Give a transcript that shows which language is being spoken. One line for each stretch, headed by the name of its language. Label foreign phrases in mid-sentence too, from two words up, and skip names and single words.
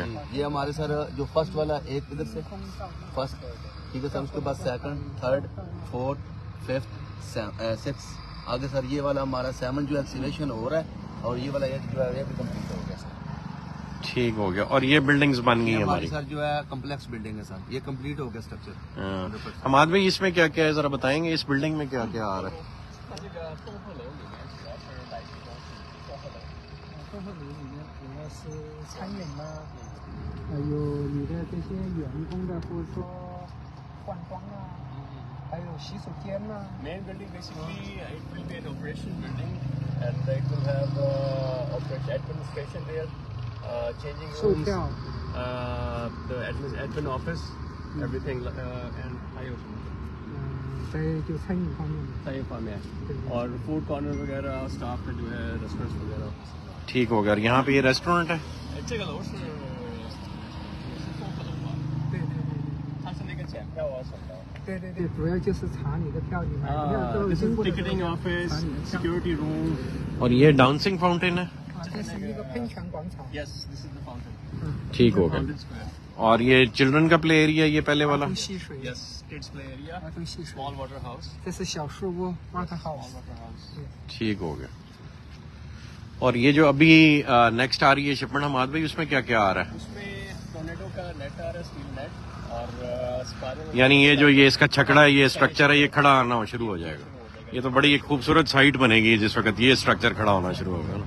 Urdu: یہ ہمارے سر جو فرسٹ والا ایک ادھر سے فرسٹ، ٹھیک ہے سر، اس کے بعد 2nd، 3rd، 4th، 5th، 6th آگے سر یہ والا ہمارا 7 جو ایکسیلیشن ہو رہا ہے اور یہ والا 8 جو ہے یہ بھی کمپلیٹ ہو گیا سر. ٹھیک ہو گیا۔ اور یہ بلڈنگز بن گئی ये हैं हमारी हमारी। سر جو ہے
English: complex building
Urdu: ہے سر، یہ کمپلیٹ ہو گیا سٹرکچر. हाँ। حماد بھائی اس میں کیا کیا ہے ذرا بتائیں گے، اس بلڈنگ میں کیا کیا آ رہا ہے?
Chinese: 综合楼里面主要是餐饮啦，还有你的这些员工的，或者说换装啊，还有洗手间呐、
English: Main building basically it will be an operation building and it will have operation administration there, changing
Chinese: 售
English: rooms,
Chinese: 票，
English: the admin office, everything and
Chinese: 还有什么？在就餐饮方面的。
Urdu: صحیح فارم ہے
Chinese: 对对
Urdu: और
English: food corner
Urdu: وغیرہ سٹاف کا جو ہے ریسٹورنٹس وغیرہ. ٹھیک ہو گیا. اور یہاں پہ یہ ریسٹورنٹ ہے.
Chinese: 这个楼是综合楼吧？对对对它是那个检票啊什么的。对对对，主要就是查你的票，你买票都
English: This
Chinese: 经
English: is
Chinese: 过的时候
English: ticketing
Chinese: 查
English: office,
Chinese: 你的票。
English: security room.
Urdu: اور یہ
English: dancing fountain
Urdu: है।
Chinese: 啊，这是一个喷泉广场。
English: Yes, this is the fountain.
Chinese: 嗯，
Urdu: ٹھیک ہو گیا.
English: Fountain Square.
Urdu: اور یہ چلڈرن کا
English: play area
Urdu: یہ پہلے
Chinese: 儿
Urdu: वाला।
Chinese: 童戏水，
English: Yes, kids play area.
Chinese: 儿童戏水。
English: Small water house.
Chinese: 这是小树屋 Water
English: Small House。 water house.
Urdu: ٹھیک ہو گیا. اور یہ جو ابھی نیکسٹ آ رہی ہے شپمنٹ حماد بھائی، اس میں کیا کیا آ رہا ہے? اس میں ٹورنیڈو کا نیٹ آ رہا ہے,
English: steel net
Urdu: اور سپائرل. یعنی یہ جو یہ اس کا چھکڑا ہے، یہ سٹرکچر ہے، یہ کھڑا آنا شروع ہو جائے گا. یہ تو بڑی ایک خوبصورت سائٹ بنے گی جس وقت یہ سٹرکچر کھڑا ہونا شروع ہوگا نا.